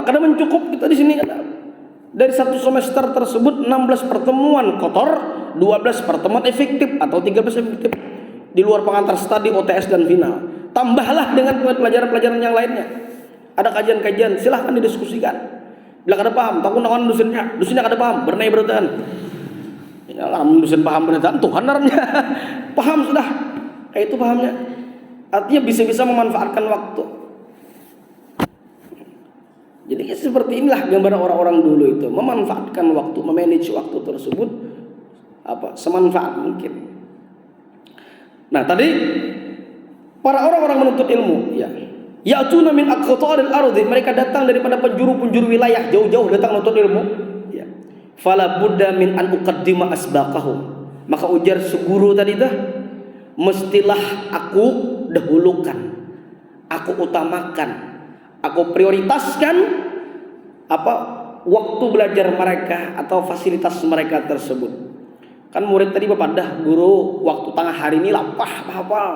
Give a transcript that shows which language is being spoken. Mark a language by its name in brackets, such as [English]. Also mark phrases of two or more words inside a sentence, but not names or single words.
[Indonesian] Karena mencukup kita di sini. Dari satu semester tersebut 16 pertemuan kotor, 12 pertemuan efektif atau 13 efektif. Di luar pengantar studi, OTS dan final. Tambahlah dengan pelajaran-pelajaran yang lainnya. Ada kajian-kajian, silahkan didiskusikan. [Banjar] Bila kada paham, takun dosennya kada paham, bernai beratan. [Indonesian] Ya, [Banjar] dosen paham beratan, Tuhan naranya. Paham sudah. Kayak itu pahamnya. [Indonesian] Artinya bisa-bisa memanfaatkan waktu. Jadi seperti inilah gambaran orang-orang dulu itu, memanfaatkan waktu, memanage waktu tersebut semanfaat mungkin. Nah, tadi para orang-orang menuntut ilmu, [Arabic] يأتون من أقطار الأرض, [Indonesian] mereka datang daripada penjuru-penjuru wilayah, jauh-jauh datang menuntut ilmu. [Arabic] فلا بد من أن أقدم أسبقهم. [Banjar] Maka ujar seguru tadi dah, [Indonesian] mestilah aku dahulukan, aku utamakan, aku prioritaskan waktu belajar mereka atau fasilitas mereka tersebut. [Banjar] Kan murid tadi bepadah guru waktu tengah hari ini lapah hafal.